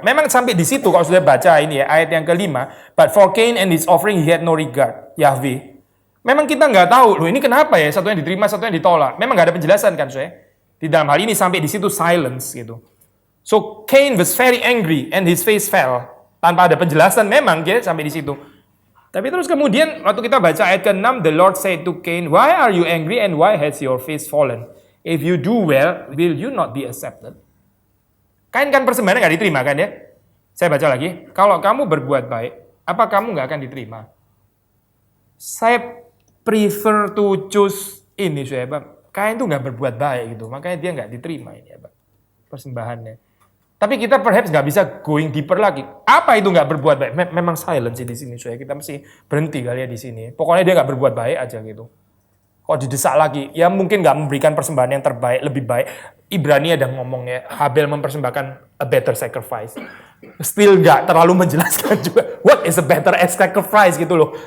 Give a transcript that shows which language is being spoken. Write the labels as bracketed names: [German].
[Indonesian] Memang sampai di situ kalau sudah baca ini ya ayat yang kelima. [English] But for Cain and his offering he had no regard. [Hebrew] Yahweh. [Indonesian] Memang kita nggak tahu loh ini kenapa ya satu yang diterima satu yang ditolak. Memang nggak ada penjelasan kan saya. Di dalam hal ini sampai di situ silence gitu. [English] So Cain was very angry and his face fell. [Indonesian] Tanpa ada penjelasan memang dia sampai di situ. Tapi terus kemudian waktu kita baca ayat ke-6 [English] the Lord said to Cain, why are you angry and why has your face fallen? If you do well, will you not be accepted? [Indonesian] Kain kan persembahan nggak diterima kan ya? Saya baca lagi. Kalau kamu berbuat baik, apa kamu nggak akan diterima? Saya [English] prefer to choose [Indonesian] ini, saya Pak. Kain tuh nggak berbuat baik gitu, makanya dia nggak diterima ini ya Pak. Persembahannya. Tapi kita perhaps nggak bisa going deeper lagi. Apa itu nggak berbuat baik? Memang silence di sini, saya. Kita mesti berhenti kali ya di sini. Pokoknya dia nggak berbuat baik aja gitu. Kok didesak lagi, ya mungkin nggak memberikan persembahan yang terbaik, lebih baik. Ibrani ada ngomongnya, Habel mempersembahkan [English] a better sacrifice. [Indonesian] Still nggak terlalu menjelaskan juga, [English] what is a better sacrifice [Indonesian] gitu loh.